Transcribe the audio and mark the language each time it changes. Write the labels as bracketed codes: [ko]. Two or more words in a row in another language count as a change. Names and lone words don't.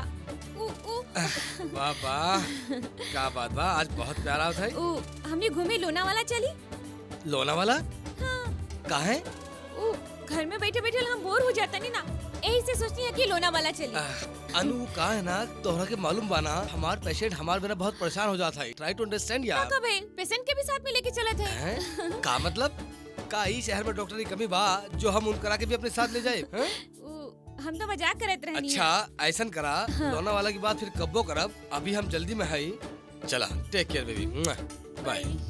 [bho] वाह वाह क्या बात बा, आज बहुत प्यारा होता है। हमने घूमे लोनावाला चली। लोनावाला? काहे? घर में बैठे बैठे हम बोर हो जाता नहीं ना, यही से सोचती है कि लोनावाला चली। अनु का है ना तोहरा के मालूम बाना हमार पेशेंट हमार बिना बहुत परेशान हो जाता है। [en] try to understand यार। [bho] का भाई पेशेंट के भी साथ में लेके चले थे। हैं? का मतलब का ई शहर में डॉक्टर की कमी बा जो हम उनकरा के भी अपने साथ ले जाए हैं? हम तो मजाक करत रहनी। अच्छा ऐसन करा लोना वाला की बात फिर कब्बो करब। अभी हम जल्दी में है। चला [en] take care baby bye.